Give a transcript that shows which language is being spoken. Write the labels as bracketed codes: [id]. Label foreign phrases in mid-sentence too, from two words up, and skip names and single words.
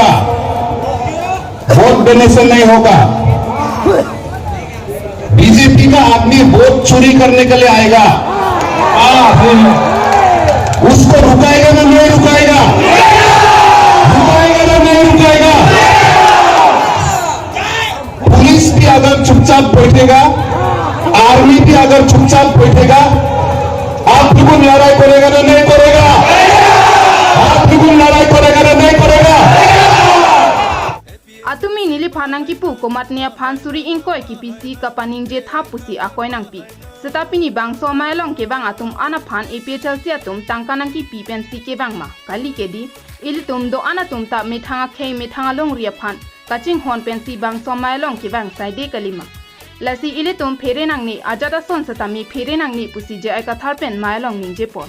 [hi] होगा बीजेपी का आदमी वोट चोरी करने के लिए आएगा उसको रुकाएगा ना नहीं रुकाएगा पुलिस भी अगर चुपचाप बैठेगा आर्मी भी अगर चुपचाप बैठेगा आप लोगों लड़ाई करेगा ना नहीं करेगा [mjw] Atumi nili phanang ki pu komatnia phansuri ingkoi ki pisi kapaning je tha pusi akoi nang pi setapini Bangso Mailong ke bang atum ana phan APHLC atum tangkanang ki pi pensi ke bang ma kali ke di ilitum do anatum ta methanga khei methanga long ria phan kaching hon pensi Bangso Mailong ke bang saide kalima lasi ilitum phere nang ni ajada son setami phere nang ni pusi je ai kathar pen Mailong ningje pon